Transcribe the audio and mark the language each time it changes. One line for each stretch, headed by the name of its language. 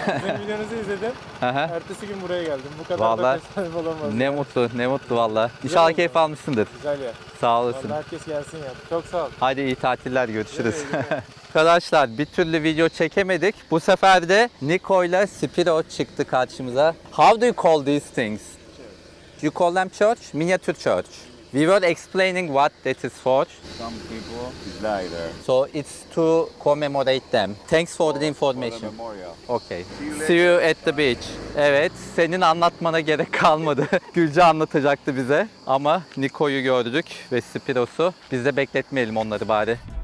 Turkish: Sizin videonuzu izledim. Ertesi gün buraya geldim. Bu kadar Vallahi da tesadüf olamaz. ne mutlu valla. İnşallah oldu. keyif almışsındır. Güzel ya. Sağ olasın. Vallahi herkes gelsin ya. Çok sağ ol. Hadi iyi tatiller, görüşürüz. Güle Arkadaşlar bir türlü video çekemedik. Bu sefer de Niko ile Spiro çıktı karşımıza.
English: How do you call these things? You call them church? Miniature church. We were explaining what that is for. Some people is like that. So it's to commemorate them. Thanks for the information. Memorial. Okay. See you at the beach.
Turkish: Evet, senin anlatmana gerek kalmadı. Gülce anlatacaktı bize ama Niko'yu gördük ve Spiros'u. Biz de bekletmeyelim onları bari.